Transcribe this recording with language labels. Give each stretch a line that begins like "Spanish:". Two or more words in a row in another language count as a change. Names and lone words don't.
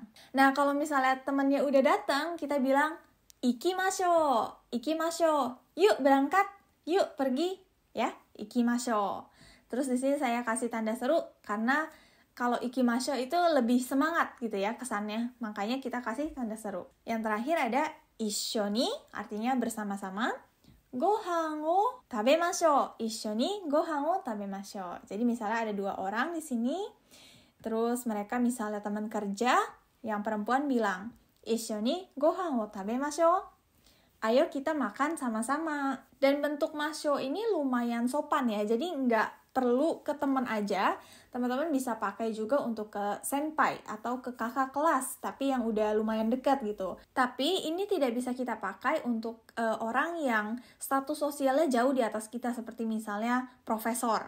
Indonesian: Nah, kalau misalnya temannya udah datang, kita bilang,
Japanese: ikimashou, ikimashou.
Indonesian: Yuk berangkat, yuk pergi, ya, ikimashou. Terus di sini saya kasih tanda seru, karena kalau ikimashou itu lebih semangat gitu ya kesannya. Makanya kita kasih tanda seru. Yang terakhir ada isshouni, artinya bersama-sama.
Japanese: Gohan o tabemashou. Isshouni gohan o tabemashou.
Indonesian: Jadi misalnya ada 2 orang di sini. Terus mereka misalnya teman kerja, yang perempuan bilang,
Japanese: Isshouni gohan o tabemashou.
Indonesian: Ayo kita makan sama-sama. Dan bentuk masho ini lumayan sopan ya, jadi nggak perlu ke teman aja. Teman-teman bisa pakai juga untuk ke senpai atau ke kakak kelas, tapi yang udah lumayan dekat gitu. Tapi ini tidak bisa kita pakai untuk orang yang status sosialnya jauh di atas kita, seperti misalnya profesor.